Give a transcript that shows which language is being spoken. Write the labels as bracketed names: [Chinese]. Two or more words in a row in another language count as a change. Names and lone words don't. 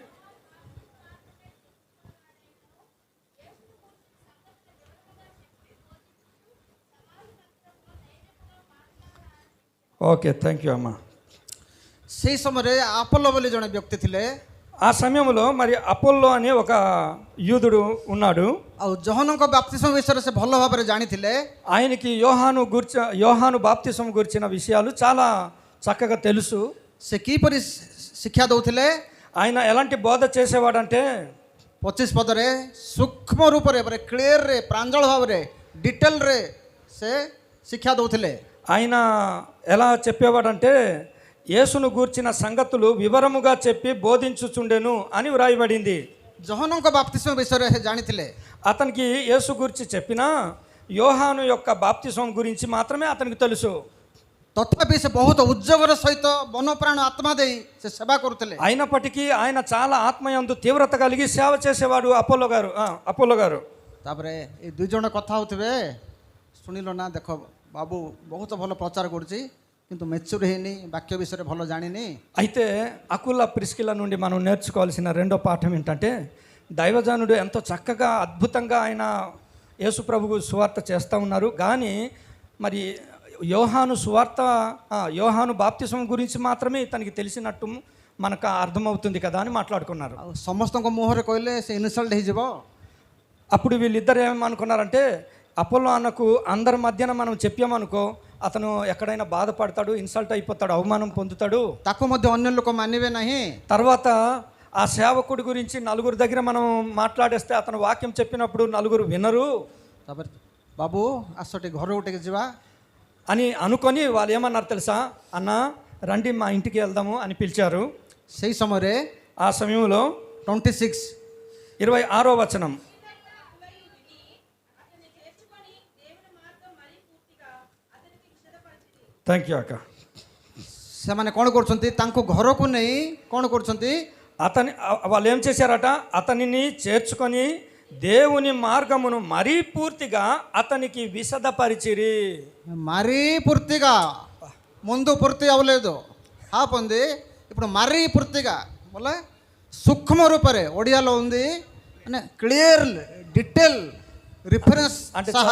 [English] okay, thank you అమ్మా. [Odia] ସେହି ସମୟରେ ଆପୋଲୋ ବୋଲି ଜଣେ ବ୍ୟକ୍ତି ଥିଲେ। [Telugu] ఆ సమయంలో మరి అపోల్లో అనే ఒక యూదుడు ఉన్నాడు. [Odia] ଆଉ ଯୋହନଙ୍କ ବାପ୍ତିସ୍ମ ବିଷୟରେ ସେ ଭଲ ଭାବରେ ଜାଣିଥିଲେ। [Telugu] ఆయనకి యోహాను బాప్తిస్మం గురించిన విషయాలు చాలా చక్కగా తెలుసు. [Odia] ସେ କିପରି ଶିକ୍ଷା ଦେଉଥିଲେ? [Telugu] ఆయన ఎలాంటి బోధ చేసేవాడంటే [Odia] 25 ପଦରେ ସୂକ୍ଷ୍ମ ରୂପରେ, କ୍ଲିୟରରେ, ପ୍ରାଞ୍ଜଳ ଭାବରେ, ଡିଟେଲରେ ସେ ଶିକ୍ଷା ଦେଉଥିଲେ। [Telugu] ఆయన ఎలా చెప్పేవాడంటే యేసును గూర్చిన సంగతులు వివరముగా చెప్పి బోధించుచుండెను అని వ్రాయబడింది. [Odia] ଯୋହନଙ୍କ ବାପ୍ତିସ୍ମ ବିଷୟରେ ସେ ଜାଣିଥିଲେ। [Telugu] అతనికి యేసు గురించి చెప్పినా యోహాను యొక్క బాప్తిస్మం గురించి మాత్రమే అతనికి తెలుసు. [Odia] ତଥାପି ସେ ବହୁତ ଉଦ୍యోଗର ସହିତ ମନ ପ୍ରାଣ ଆତ୍ମା ଦେଇ ସେ ସେବା କରୁଥିଲେ। [Telugu] అయినప్పటికీ ఆయన చాలా ఆత్మయందు తీవ్రత కలిగి సేవ చేసేవాడు అపోలో గారు. [Odia] ତାପରେ ଏ ଦୁଇ ଜଣ କଥା ହେଉଥିବେ, ଶୁଣିଲ ନା, ଦେଖ ବାବୁ ବହୁତ ଭଲ ପ୍ରଚାର କରୁଛି କିନ୍ତୁ ମେଚ୍ୟୁର ହେଇନି, ବାକ୍ୟ ବିଷୟରେ ଭଲ ଜାଣିନି। [Telugu] అయితే అకుల ప్రిస్కిల నుండి మనం నేర్చుకోవాల్సిన రెండో పాఠం ఏంటంటే, దైవజనుడు ఎంతో చక్కగా అద్భుతంగా ఆయన యేసు ప్రభువు సువార్త చేస్తూ ఉన్నారు, కానీ మరి యోహాను బాప్తిస్మం గురించి మాత్రమే తనకి తెలిసినట్టు మనకు అర్థమవుతుంది కదా అని మాట్లాడుకున్నారు. [Odia] ସମସ୍ତଙ୍କ ମୁହଁରେ କହିଲେ ସେ ଇନସଲ୍ଟ ହେଇଯିବ। [Telugu] అప్పుడు వీళ్ళిద్దరు ఏమనుకున్నారంటే అపోలో అన్నకు అందరి మధ్యన మనం చెప్పామనుకో అతను ఎక్కడైనా బాధపడతాడు, ఇన్సల్ట్ అయిపోతాడు, అవమానం పొందుతాడు. [Odia] ତାକୁ ମଧ୍ୟ ଅନ୍ୟ ଲୋକ ମାନିବେ ନାହିଁ। [Telugu] తర్వాత ఆ సేవకుడి గురించి నలుగురు దగ్గర మనం మాట్లాడేస్తే అతను వాక్యం చెప్పినప్పుడు నలుగురు వినరు [Odia] ତାପରେ ବାବୁ ଆସ ଟିକେ ଘରକୁ ଟିକେ ଯିବା। [Telugu] అని అనుకొని వాళ్ళు ఏమన్నారు తెలుసా? అన్న రండి మా ఇంటికి వెళ్దాము అని పిలిచారు. [Odia] ସେହି ସମୟରେ [Telugu] ఆ సమయంలో 26 26వ వచనం. [English] thank you [Telugu] అక్క. [Odia] ସେମାନେ କ'ଣ କରୁଛନ୍ତି? ତାଙ୍କୁ ଘରକୁ ନେଇ କ'ଣ କରୁଛନ୍ତି? [Telugu] వాళ్ళు ఏం చేశారట? అతనిని చేర్చుకొని దేవుని మార్గమును మరీ పూర్తిగా అతనికి విశదపరిచిరి. మరీ పూర్తిగా, ముందు పూర్తి అవ్వలేదు, హాఫ్ ఉంది, ఇప్పుడు మరీ పూర్తిగా [Odia] ବୋଲି ସୂକ୍ଷ୍ମ ରୂପରେ [Telugu] ఒడియాలో ఉంది అంటే [English] clear detail reference [Telugu] సహా.